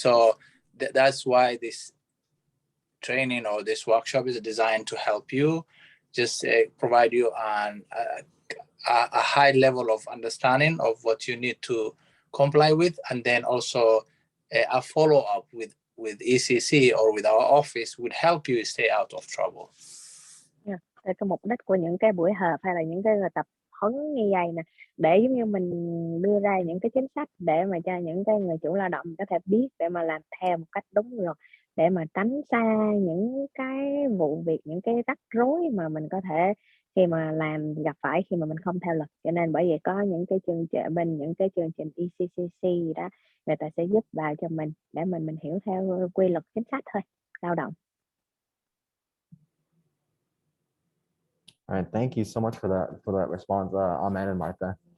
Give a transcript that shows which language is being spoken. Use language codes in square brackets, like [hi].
[en] So that's why this training or this workshop is designed to help you, just provide you on a high level of understanding of what you need to comply with, and then also a follow-up with ECC or with our office would help you stay out of trouble. Yeah. [vi] Cái mục đích của những cái buổi họp hay là những cái tập huấn như vậy nè, để giống như mình đưa ra những cái chính sách để mà cho những cái người chủ lao động có thể biết để mà làm theo một cách đúng rồi, để mà tránh xa những cái vụ việc, những cái rắc rối mà mình có thể khi mà gặp phải khi mà mình không theo luật. Cho nên bởi vì có những cái chương trình ECCC gì đó, người ta sẽ giúp vào cho mình để mình hiểu theo quy luật chính sách thôi, lao động. [en] All right, thank you so much for that response, Ahmed and Martha.